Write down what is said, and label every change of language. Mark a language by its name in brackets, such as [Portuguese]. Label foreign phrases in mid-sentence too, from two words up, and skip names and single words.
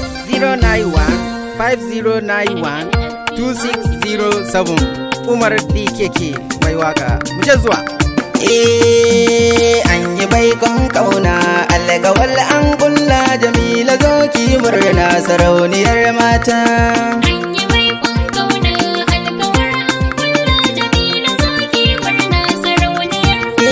[English] Zero nine one, five zero nine one, two six zero seven. [Hausa] Umar D K K, mai waka. Mu je zuwa. Eh, an yi baikon kauna, alkawal an kulla, Jamila zo ki murna, sarauniyar mata. An yi baikon kauna, alkawar an kulla, Jamila zo ki murna, sarauniyar mata.